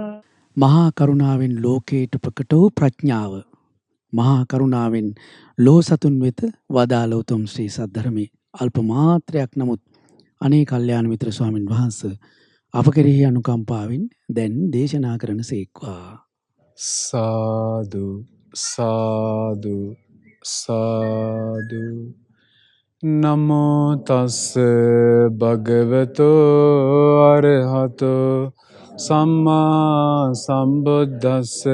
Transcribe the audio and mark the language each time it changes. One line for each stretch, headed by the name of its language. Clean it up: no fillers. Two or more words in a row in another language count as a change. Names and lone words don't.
Sinhala: මහා කරුණාවෙන් ලෝකයට ප්‍රකට වූ ප්‍රඥාව මහා කරුණාවෙන් ලෝ සතුන් වෙත වදාළ උතුම් ශ්‍රී සද්ධර්මයේ අල්ප මාත්‍රයක් නමුත් අනේ කල්යාණ මිත්‍ර ස්වාමින් වහන්සේ අප කෙරෙහි අනුකම්පාවෙන් දැන් දේශනා කරන සේක්වා. සාදු සාදු සාදු.
Pali: නමෝ තස්ස භගවතෝ අරහතෝ සම්මා සම්බුද්දස්ස.